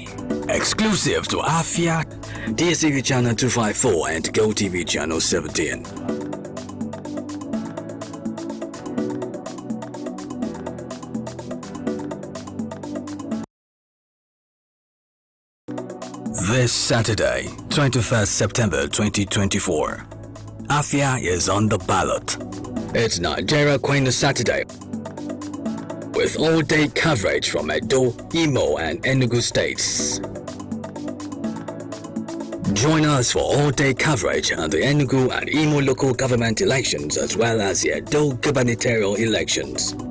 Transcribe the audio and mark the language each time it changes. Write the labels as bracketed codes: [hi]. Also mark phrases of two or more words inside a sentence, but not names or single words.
[en] Exclusive to Afia, DSTV channel 254 and GoTV channel 17. This Saturday, 21st September 2024, Afia is on the ballot. It's Nigeria Kwenu Saturday, with all-day coverage from Edo, Imo and Enugu states. Join us for all-day coverage on the Enugu and Imo local government elections as well as the Edo gubernatorial elections.